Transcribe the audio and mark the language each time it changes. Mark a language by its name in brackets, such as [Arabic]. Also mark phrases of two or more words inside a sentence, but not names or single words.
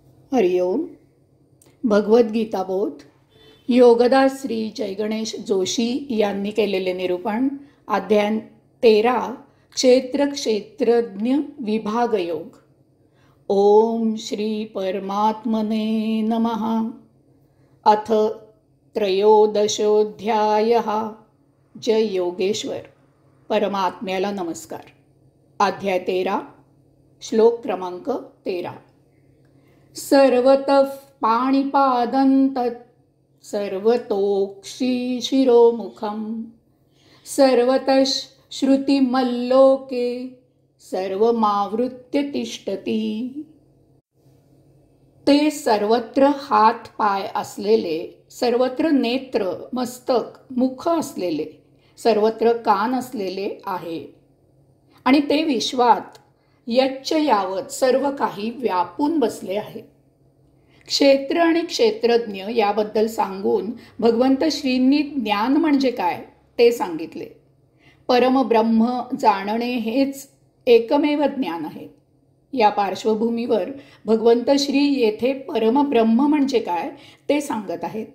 [Marathi] हरिओम. भगवद्गीता बोध योगदास श्री जयगणेश जोशी यांनी केलेले निरूपण. अध्याय 13 क्षेत्र क्षेत्रज्ञ विभाग योग. [Sanskrit] ओम श्री परमात्मने नमः. अथ त्रयोदशोऽध्यायः. [Marathi] जय योगेश्वर. परमात्म्याला नमस्कार. अध्याय 13 श्लोक क्रमांक 13. [Sanskrit] सर्वतः पाणिपादं तत् सर्वतोक्षि शिरोमुखं सर्वतः श्रुतिमल्लोके सर्वमावृत्य तिष्ठति. [Marathi] ते सर्वत्र हात पाय असलेले, सर्वत्र नेत्र मस्तक मुख असलेले, सर्वत्र कान असलेले आहे आणि ते विश्वात [Sanskrit] यच्च यावत [Marathi] सर्व काही व्यापून बसले आहे. क्षेत्र आणि क्षेत्रज्ञ याबद्दल सांगून भगवंत श्रींनी ज्ञान म्हणजे काय ते सांगितले. परमब्रह्म जाणणे हेच एकमेव ज्ञान आहे. या पार्श्वभूमीवर भगवंत श्री येथे परमब्रह्म म्हणजे काय ते सांगत आहेत.